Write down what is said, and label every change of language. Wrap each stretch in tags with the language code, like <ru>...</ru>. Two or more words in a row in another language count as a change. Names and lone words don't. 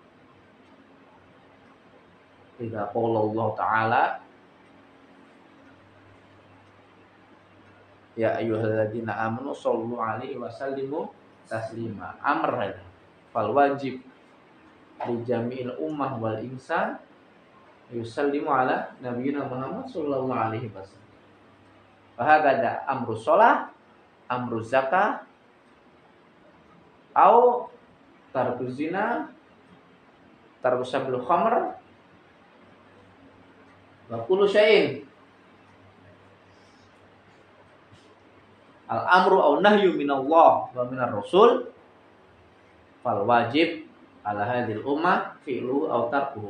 <ar>إذ قال الله تعالى يا أيها الذين آمنوا صلوا عليه وسلموا تسليما. أمر فالواجب لجميع الأمة والإنسان يسلم على نبينا محمد صلى الله عليه وسلم. فهذا أمر صلاة أمر زكاة أو ترك زنا ترك سبيل خمر وكل شيء الأمر أو نهي من الله ومن الرسول فالواجب على هذه الأمة فعل أو تركه.</ar>